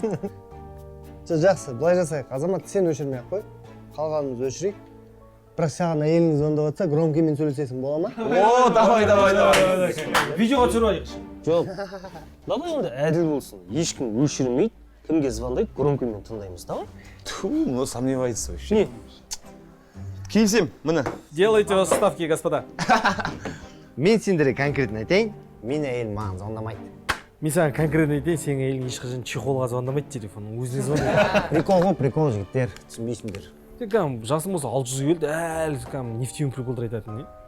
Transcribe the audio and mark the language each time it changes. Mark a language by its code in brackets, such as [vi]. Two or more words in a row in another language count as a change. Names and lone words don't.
[kk] Жақсы, былай жасайық. Азамат, сен өшірмей-ақ қой. Қалғанымыз өшірейік. Бірақ саған әйелің звондап жатса, громкиймен сөйлесесің, бола ма? О, давай. Видеоға түсіріп алайықшы. Жоқ, давай енді әділ болсын. Ешкім өшірмейді, кімге звондайды, громкиймен тыңдаймыз, давай? [ru] Ну, сомневается вообще. [kk] Не? Келісем, міне. [ru] Делайте ставки, господа. [kk] Мен сендерге конкретно айтайын, мен әйелім маған звондамайды. Мен саған конкретно айтайын, сенің әйелің ешқашан чехолға звондамайды телефонның, өзіне звондайды. Прикол ғой, прикол жігіттер, түсінбейсіңдер. Жасың болса 600 келді, әлі нефтеуін приколдар айтатын, не?